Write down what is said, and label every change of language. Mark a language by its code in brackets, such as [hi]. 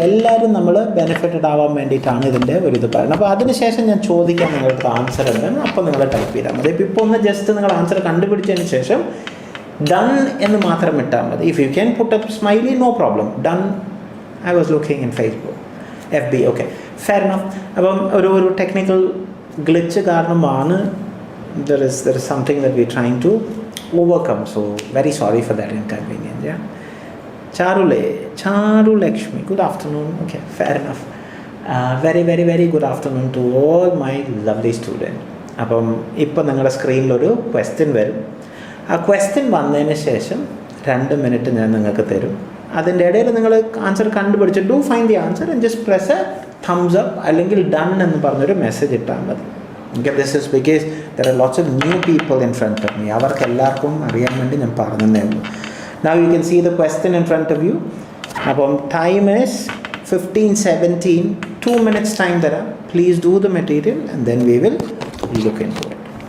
[ml] എല്ലാവരും നമ്മൾ ബെനിഫിറ്റഡ് ആവാൻ വേണ്ടിയിട്ടാണ് ഇതിൻ്റെ ഇത് പറയുന്നത്. അപ്പോൾ അതിനുശേഷം ഞാൻ ചോദിക്കാം നിങ്ങൾക്ക് ആൻസർ എന്താണ്, അപ്പോൾ നിങ്ങൾ ടൈപ്പ് ചെയ്താൽ മതി. ഇപ്പോൾ ഒന്ന് ജസ്റ്റ് നിങ്ങൾ ആൻസർ കണ്ടുപിടിച്ചതിന് ശേഷം ഡൺ എന്ന് മാത്രം ഇട്ടാൽ മതി. [en] If you can put up smiley no problem. Done I was looking in Facebook FB. Okay, fair enough. [ml] അപ്പം ഒരു ടെക്നിക്കൽ ഗ്ലിച്ച് കാരണമാണ് [en] there is something that we're trying to overcome. So very sorry for that inconvenience. Yeah, Charu Lakshmi, good afternoon. Okay, fair enough. Very good afternoon to all my lovely students. [ml] അപ്പം ഇപ്പം നിങ്ങളുടെ സ്ക്രീനിലൊരു question വരും. ആ question വന്നതിന് ശേഷം 2 minute ഞാൻ നിങ്ങൾക്ക് തരും. അതിൻ്റെ ഇടയിൽ നിങ്ങൾ ആൻസർ കണ്ടുപിടിച്ച് [en] do find the answer and just press a thumbs up [ml] അല്ലെങ്കിൽ ഡൺ എന്ന് പറഞ്ഞൊരു മെസ്സേജ് ഇട്ടാൽ മതി. [en] Okay, this is because there are lots of new people in front of me. [ml] അവർക്ക് എല്ലാവർക്കും അറിയാൻ വേണ്ടി ഞാൻ പറഞ്ഞതേ ഉള്ളൂ. [en] Now you can see the question in front of you. അപ്പം time is 15:17. 2 minutes time തരാം. Please do the material and then we will look into it.